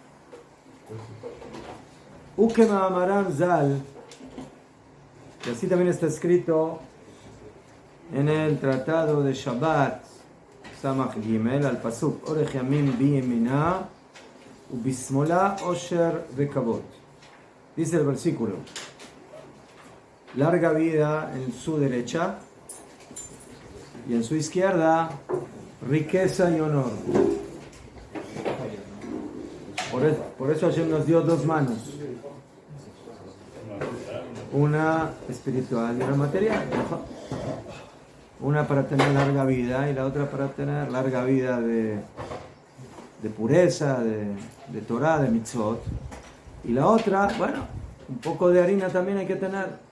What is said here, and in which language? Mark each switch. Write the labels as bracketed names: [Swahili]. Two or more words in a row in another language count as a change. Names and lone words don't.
[Hebrew] וכמאמרם ז"ל, [Spanish] y así también está escrito en el tratado de Shabbat [Hebrew] ס"ג [Spanish] al pasuk [Hebrew] אורך ימים בימינה בשמאלה עושר וכבוד. [Spanish] Dice el versículo: larga vida en su derecha y en su izquierda riqueza y honor. Por eso Hashem nos dio dos manos, una espiritual y una material, una para tener larga vida y la otra para tener larga vida de pureza, de Torah, de mitzvot, y la otra, bueno, un poco de harina también hay que tener.